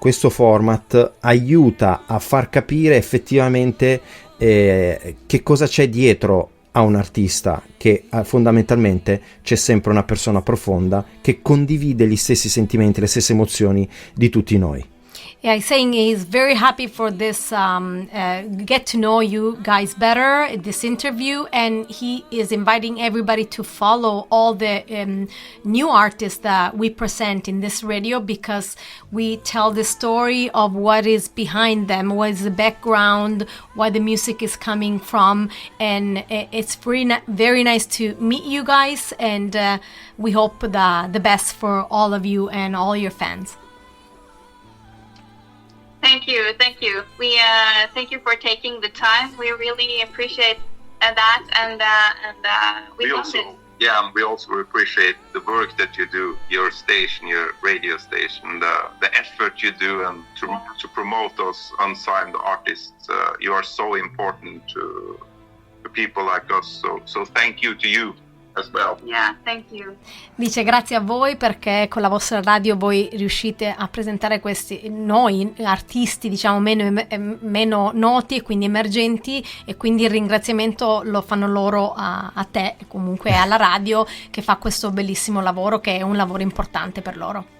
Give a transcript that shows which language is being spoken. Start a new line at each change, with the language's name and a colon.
Italian: format aiuta a far capire effettivamente che cosa c'è dietro a un artista, che fondamentalmente c'è sempre una persona profonda che condivide gli stessi sentimenti, le stesse emozioni di tutti noi.
English: Yeah, he's saying he's very happy for this get to know you guys better, this interview, and he is inviting everybody to follow all the new artists that we present in this radio, because we tell the story of what is behind them, what is the background, where the music is coming from, and it's very nice to meet you guys, and we hope the best for all of you and all your fans. Thank you. We thank you for taking the time. We really appreciate that, and we love it. Yeah, and we also appreciate the work that you do, your station, your radio station, the effort you do, and to promote those unsigned artists. You are so important to people like us. So thank you to you as well. Yeah, thank you.
Italian: Dice grazie a voi, perché con la vostra radio voi riuscite a presentare questi noi artisti, diciamo meno noti e quindi emergenti, e quindi il ringraziamento lo fanno loro a te, comunque alla radio, che fa questo bellissimo lavoro, che è un lavoro importante per loro.